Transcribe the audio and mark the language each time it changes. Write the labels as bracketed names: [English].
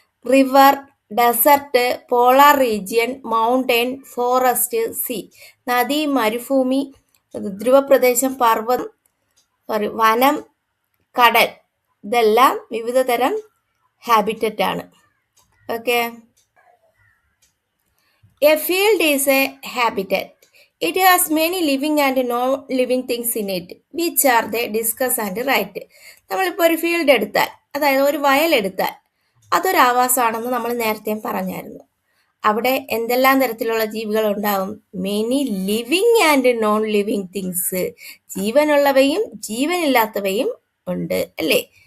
[English] River, desert, polar region, mountain, forest, sea. [Malayalam] നദി, മരുഭൂമി, ധ്രുവപ്രദേശം, പർവ്വതം, വനം, കടൽ, ഇതെല്ലാം വിവിധ തരം ഹാബിറ്ററ്റ് ആണ്. [English] Okay, a field is a habitat. It has many living and non-living things in it. Which are they? Discuss and write. [Malayalam] നമ്മളിപ്പോൾ ഒരു ഫീൽഡ് എടുത്താൽ, അതായത് ഒരു വയൽ എടുത്താൽ, അതൊരു ആവാസമാണെന്ന് നമ്മൾ നേരത്തെ പറഞ്ഞായിരുന്നു. അവിടെ എന്തെല്ലാം തരത്തിലുള്ള ജീവികൾ ഉണ്ടാവും? [English] Many living and non living things. [Malayalam] ജീവനുള്ളവയും ജീവനില്ലാത്തവയും ഉണ്ട് അല്ലേ?